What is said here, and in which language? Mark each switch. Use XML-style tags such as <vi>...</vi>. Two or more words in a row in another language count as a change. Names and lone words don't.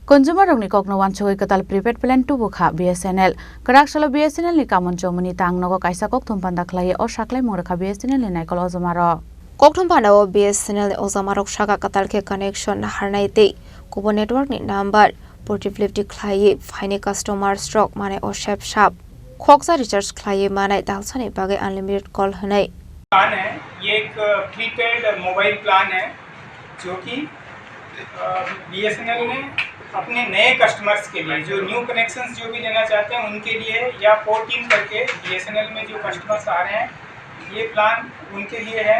<trp>Consumer rong ni kokno wan choi katal</trp> <en>prepaid plan</en> <trp>tu bukha BSNL karak salo BSNL ni kamon chomuni tang nogo kaisa kok thum panda khlai o saklai morakha BSNL ni naikol ojamaro kokthum panda o BSNL ojamarok saka katal ke connection harnai te kubo network ni</trp> <en>number portability</en> <trp>khlai</trp> <en>fine customer stock</en> <trp>mane o shap shap khoksa recharge khlai mane dalsani bage</trp> <en>unlimited call</en> <trp>hanai</trp> <hi>प्लान है। ये एक</hi> <en>prepaid mobile plan</en> <hi>है जो कि BSNL ने अपने नए कस्टमर्स के लिए जो</hi> <en>new connections</en> <hi>जो भी लेना चाहते हैं उनके लिए या</hi> <en>port in</en> <hi>करके BSNL में जो कस्टमर्स आ रहे हैं ये प्लान उनके लिए है।</hi>